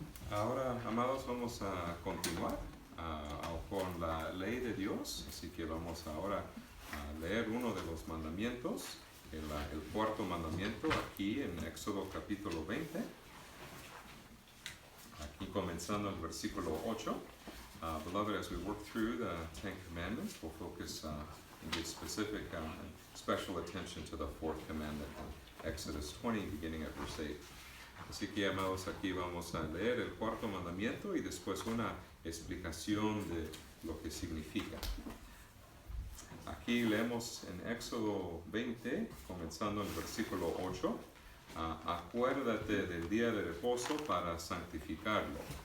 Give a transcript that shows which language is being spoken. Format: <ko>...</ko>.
<es>Ahora, amados, vamos a continuar con la ley de Dios, así que vamos ahora a leer uno de los mandamientos, el cuarto mandamiento, aquí en Éxodo capítulo 20, aquí comenzando el versículo 8.</es> <en>Beloved, as we work through the Ten Commandments, we'll focus and give specific special attention to the fourth commandment in Exodus 20, beginning at verse 8.</en> <es>Así que, amados, aquí vamos a leer el cuarto mandamiento y después una explicación de lo que significa. Aquí leemos en Éxodo 20, comenzando en el versículo 8. Acuérdate del día de reposo para santificarlo.</es>